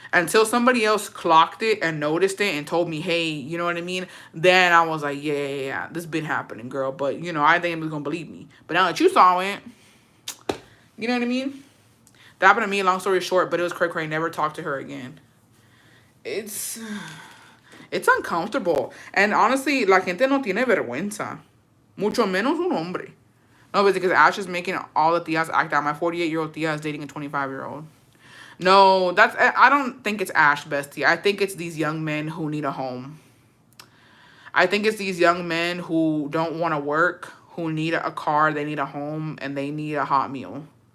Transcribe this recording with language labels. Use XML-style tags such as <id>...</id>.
<en>Until somebody else clocked it and noticed it and told me, hey, you know what I mean? Then I was like, yeah, this been happening, girl. But, you know, I think was going to believe me. But now that you saw it, you know what I mean? That happened to me, long story short, but it was cray-cray. Never talked to her again. It's uncomfortable. And honestly,</en> <es>la gente no tiene vergüenza. Mucho menos un hombre.</es> <en>No, but because Ash is making all the tias act out. My 48-year-old tia is dating a 25-year-old. No, I don't think it's Ash, bestie. I think it's these young men who need a home. I think it's these young men who don't want to work, who need a car, they need a home, and they need a hot meal.</en>